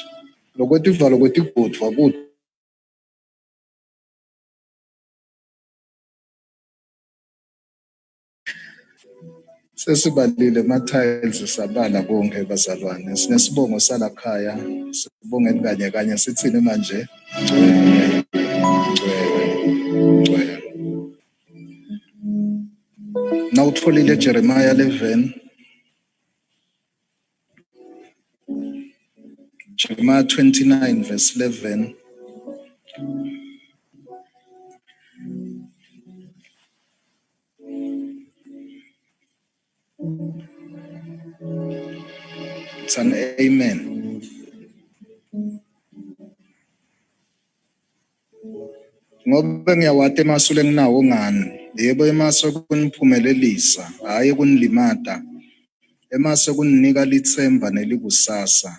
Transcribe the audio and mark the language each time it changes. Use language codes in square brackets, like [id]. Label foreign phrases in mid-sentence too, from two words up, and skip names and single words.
[ss] Lokwetivalo kwetigodvwa kude sesibalile ama-tiles sabala konke bazalwane. Sinesibongo salakhaya, sibongeni kanye sithini manje? Ngcwele. Nawutfolile Jeremiah 11, Jeremiah 29 verse 11. [en] It's an amen. [ss] Ngoba ngiyawati emasu lenginawo ngani. Yebo emasu kuniphumelelisa, hayi kunilimata. Emasu kuninika lithemba nelikusasa.